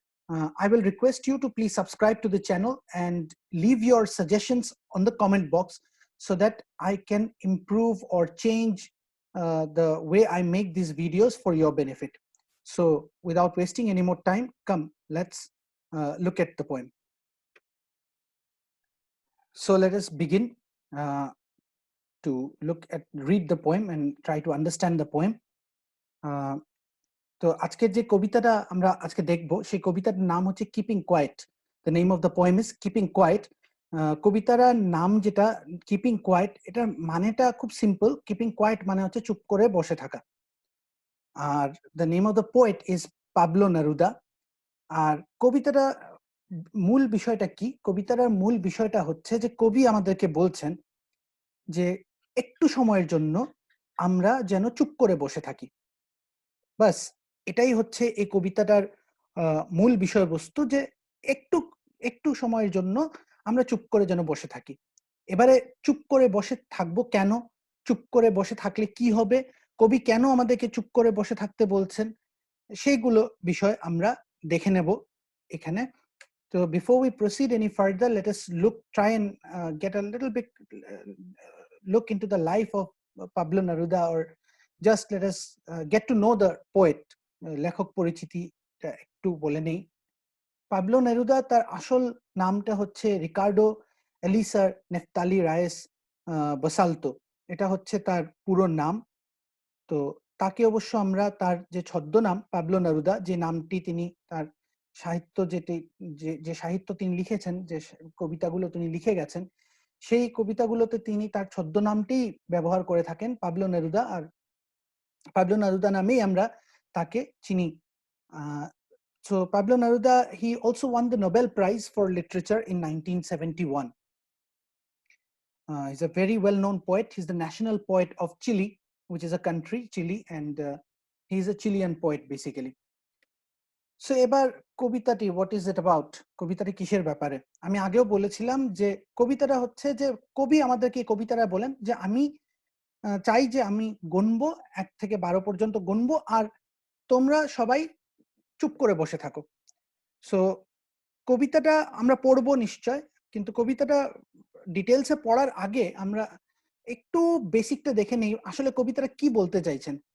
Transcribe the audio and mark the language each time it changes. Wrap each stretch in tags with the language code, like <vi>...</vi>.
<en>I will request you to please subscribe to the channel and leave your suggestions on the comment box so that I can improve or change the way I make these videos for your benefit. So without wasting any more time, come, let's look at the poem. So let us begin to read the poem and try to understand the poem.</en> <bn>তো আজকের যে কবিতাটা আমরা আজকে দেখব, সেই কবিতার নাম হচ্ছে keeping quite.</bn> <en>The name of the poem is keeping quiet.</en> <bn>কবিতার নাম যেটা কিপিং কোয়াইট, এটার মানেটা খুব সিম্পল। কিপিং কোয়াইট মানে হচ্ছে চুপ করে বসে থাকা। Are</bn> <en>The name of the poet is Pablo Neruda.</en> <bn>আর কবিতাটা মূল বিষয়টা কি? কবিতার মূল বিষয়টা হচ্ছে যে কবি আমাদেরকে বলছেন যে একটু সময়ের জন্য আমরা যেন চুপ করে বসে থাকি। বাস এটাই হচ্ছে এই কবিতাটার মূল বিষয়বস্তু, যে একটু একটু সময়ের জন্য আমরা চুপ করে যেন বসে থাকি। এবারে চুপ করে বসে থাকবো কেন? চুপ করে বসে থাকলে কি হবে? কবি কেন আমাদেরকে চুপ করে বসে থাকতে বলছেন? সেইগুলো বিষয় আমরা দেখে নেব এখানে।</bn> <en>So before we proceed any further, let us try and get a little bit look into the life of Pablo Neruda, or just let us get to know the poet.</en> <bn>লেখক পরিচিতিটা একটু বলে নেই। পাবলো নেরুদা, তার আসল নামটা হচ্ছে Ricardo এলিসার Neftali রায়েস বসালতো। এটা হচ্ছে তার পুরো নাম। তো তাকে অবশ্য আমরা তার যে ছদ্মনাম পাবলো নেরুদা, যে নামটি তিনি তার সাহিত্য যে সাহিত্য তিনি লিখেছেন, যে কবিতাগুলো তিনি লিখে গেছেন, সেই কবিতাগুলোতে তিনি তার ছদ্মনামটি ব্যবহার করে থাকেন, পাবলো নেরুদা। আর পাবলো নেরুদা নামেই আমরা তাকে চিনি।</bn> <en>So Pablo Neruda, he also won the Nobel Prize for Literature in 1971. He's a very well-known poet. He's the national poet of Chile, which is a country, Chile, and he's a Chilean poet basically. So</en> <bn>এবার কবিতাটি,</bn> <en>what is it about?</en> <bn>কবিতাটি কিসের ব্যাপারে? আমি আগেও বলেছিলাম যে কবিতাটা হচ্ছে যে কবি আমাদেরকে কবিতাটা বলেন যে আমি চাই যে আমি গুনবো 1 থেকে 12 পর্যন্ত গুনবো, আর তোমরা সবাই চুপ করে বসে থাকো। সো কবিতাটা আমরা পড়বো নিশ্চয়, কিন্তু কবিতাটা ডিটেলসে পড়ার আগে আমরা একটু বেসিকটা দেখে নেই আসলে কবিতাটা কি বলতে চাইছেন।</bn>